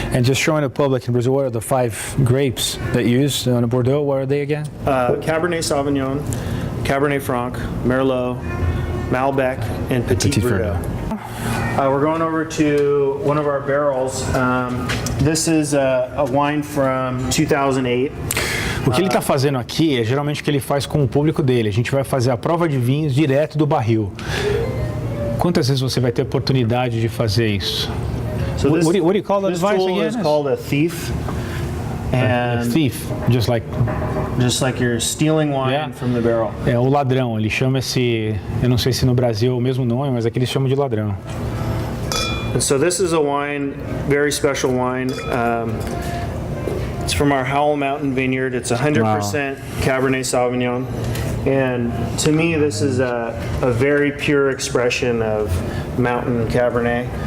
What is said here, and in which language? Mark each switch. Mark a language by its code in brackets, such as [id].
[en] And just showing the public in Brazil, what are the 5 grapes that you use on a Bordeaux? What are they again? Cabernet Sauvignon, Cabernet Franc, Merlot, Malbec, and Petit Verdot. We're going over to one of our barrels. This is a wine from 2008. [pt] O que ele está fazendo aqui é geralmente o que ele faz com o público dele. A gente vai fazer a prova de vinhos direto do barril. Quantas vezes você vai ter oportunidade de fazer isso? [en] So what do you call that this device tool again? is called a thief. And a thief, just like you're stealing wine from the barrel. [pt] É o ladrão, ele chama esse, eu não sei se no Brasil é o mesmo nome, mas aqui eles chamam de ladrão. [en] And so this is a wine, very special wine. It's from our Howell Mountain Vineyard. It's 100% Cabernet Sauvignon. And to me, this is a very pure expression of mountain Cabernet.